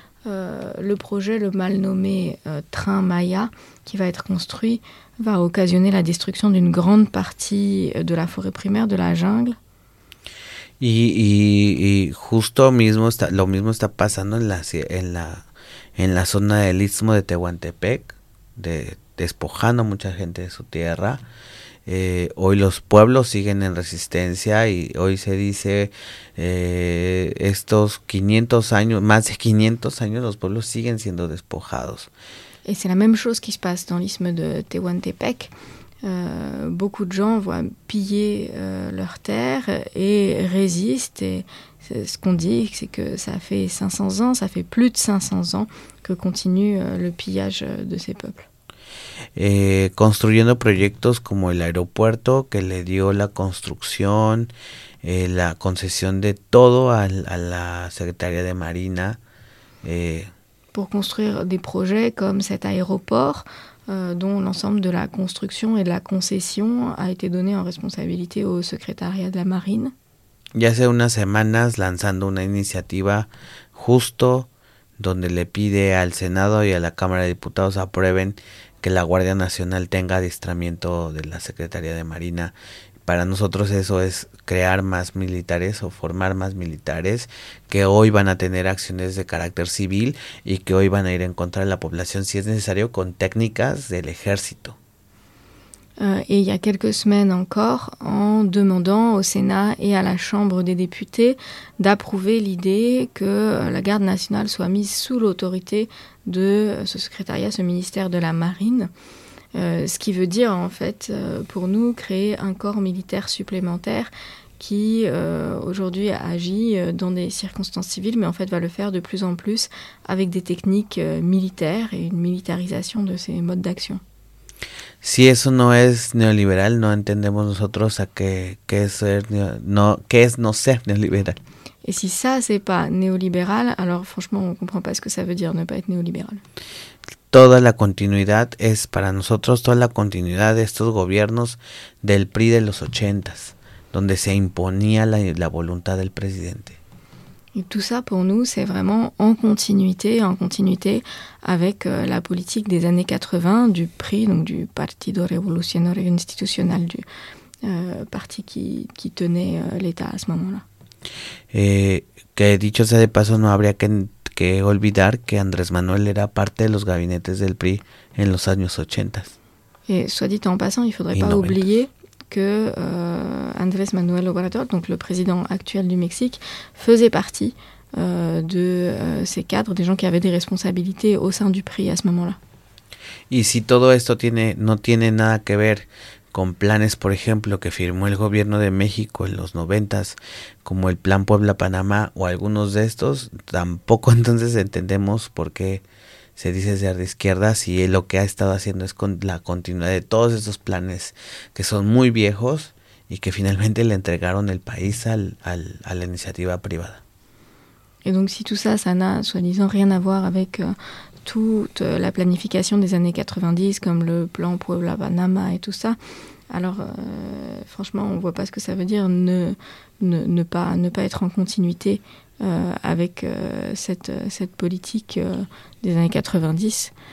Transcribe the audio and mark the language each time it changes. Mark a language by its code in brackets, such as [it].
[fr] Le projet, le mal nommé Train Maya, qui va être construit, va occasionner la destruction d'une grande partie de la forêt primaire, de la jungle. [es] Y justo mismo está, lo mismo está pasando en la zona del Istmo de Tehuantepec, despojando a mucha gente de su tierra. Hoy los pueblos siguen en resistencia y hoy se dice estos 500 años, más de 500 años, los pueblos siguen siendo despojados. [fr] Et c'est la même chose qui se passe dans l'isthme de Tehuantepec. Beaucoup de gens voient piller leurs terres et résistent. Et ce qu'on dit, c'est que ça fait 500 ans, ça fait plus de 500 ans que continue le pillage de ces peuples. [es] Construyendo proyectos como el aeropuerto que le dio la construcción, la concesión de todo a la Secretaría de Marina. [fr] Pour construire des projets comme cet aéroport dont l'ensemble de la construction et de la concession a été donné en responsabilité au secrétariat de la marine. [es] Y hace unas semanas lanzando una iniciativa justo donde le pide al Senado y a la Cámara de Diputados aprueben que la Guardia Nacional tenga adiestramiento de la Secretaría de Marina. Para nosotros eso es crear más militares o formar más militares que hoy van a tener acciones de carácter civil y que hoy van a ir en contra de la población si es necesario con técnicas del ejército. [fr] Et il y a quelques semaines encore, en demandant au Sénat et à la Chambre des députés d'approuver l'idée que la Garde nationale soit mise sous l'autorité de ce secrétariat, ce ministère de la Marine. Ce qui veut dire, en fait, pour nous, créer un corps militaire supplémentaire qui, aujourd'hui, agit dans des circonstances civiles, mais en fait va le faire de plus en plus avec des techniques militaires et une militarisation de ces modes d'action. [es] Si eso no es neoliberal, no entendemos nosotros a qué es ser qué es no ser neoliberal. [fr] Et si ça c'est pas néolibéral, alors franchement on comprend pas ce que ça veut dire ne pas être néolibéral. [es] Toda la continuidad es para nosotros toda la continuidad de estos gobiernos del PRI de los 80s, donde se imponía la voluntad del presidente. [fr] Et tout ça pour nous c'est vraiment en continuité avec la politique des années 80 du PRI, donc du Partido Revolucionario Institucional, du parti qui tenait l'État à ce moment-là. [es] Que dicho sea de paso, no habría que olvidar que Andrés Manuel era parte de los gabinetes del PRI en los años 80. [fr] Et soit dit en passant, il faudrait pas oublier que Andrés Manuel Obrador, donc le président actuel du Mexique, faisait partie de ces cadres, des gens qui avaient des responsabilités au sein du PRI à ce moment-là. [es] Y si todo esto no tiene nada que ver con planes, por ejemplo, que firmó el gobierno de México en los 90s, como el Plan Puebla-Panamá o algunos de estos, tampoco entonces entendemos por qué se dice ser de izquierda si lo que ha estado haciendo es con la continuidad de todos esos planes que son muy viejos y que finalmente le entregaron el país a la iniciativa privada. [fr] Et donc si tout ça, ça n'a soi-disant rien à voir avec toute la planification des années 90, comme le plan Puebla-Panamá et tout ça, alors franchement, on ne voit pas ce que ça veut dire ne pas être en continuité avec cette politique des années 90.